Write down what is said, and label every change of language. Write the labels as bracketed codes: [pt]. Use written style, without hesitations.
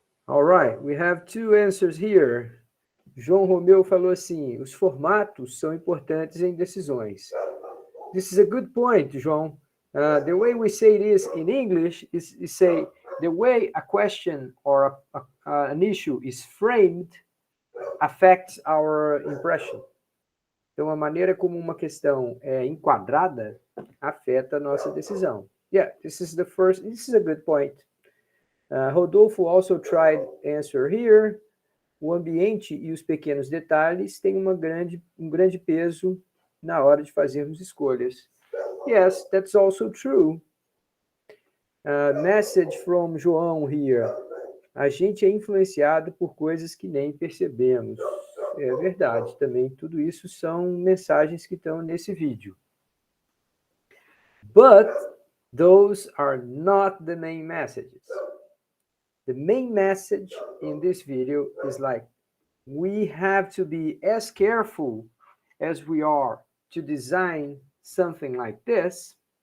[en] All right, we have two answers here. [pt] João Romeu falou assim, os formatos são importantes em decisões. [en] This is a good point, João. The way we say it is in English is say the way a question or an issue is framed affects our impression. [pt] Então, a maneira como uma questão é enquadrada afeta a nossa decisão. [en] Yeah, this is a good point. Rodolfo also tried answer here. [pt] O ambiente e os pequenos detalhes têm um grande peso na hora de fazermos escolhas. [en] Yes, that's also true. Message from João here. [pt] A gente é influenciado por coisas que nem percebemos. É verdade, também tudo isso são mensagens que estão nesse vídeo. [en] But those are not the main messages. The main message in this video is like, we have to be as careful as we are to design something like this.